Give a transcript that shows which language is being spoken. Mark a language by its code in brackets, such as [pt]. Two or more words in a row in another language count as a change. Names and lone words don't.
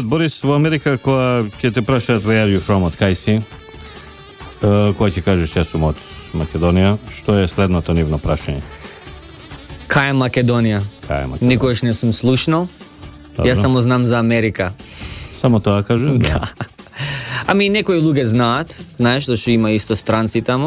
[mk] Борис, во Америка, кога ќе те прашаат [en] where are you from, [mk] од кај си, кога ќе кажеш јас сум од Македонија, што е следното нивно прашање? Кај е Македонија? Никогаш не сум слушнал. Јас само знам за Америка. Само тоа кажу? Да. Ами некои луѓе знаат, знаеш, зашто има исто странци тамо.